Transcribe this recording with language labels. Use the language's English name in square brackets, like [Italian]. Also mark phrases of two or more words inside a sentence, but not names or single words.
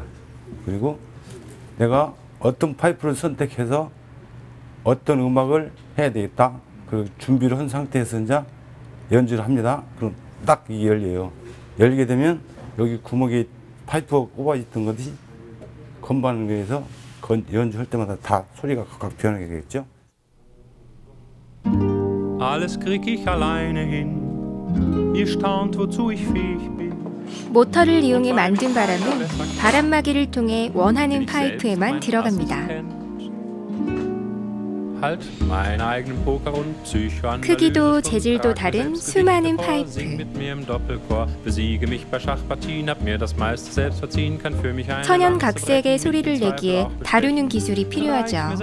[Korean] 그리고 내가 어떤 파이프를 선택해서 어떤 음악을 해야 되겠다. 그 준비를 한 상태에서 이제 연주를 합니다. 그럼 딱 이게 열려요. 열게 되면 여기 구멍에 파이프가 꼽아있던 것이 건반을 위해서 연주할 때마다 다 소리가 각각 변하게 되겠죠. [German] Alles krieg ich alleine hin. Ihr staunt, wozu ich fähig bin. [Korean] 모터를 이용해 만든 바람은 바람막이를 통해 원하는 파이프에만 들어갑니다. 크기도 재질도 다른 수많은 파이프. 천연각색의 소리를 내기에 다루는 기술이 필요하죠.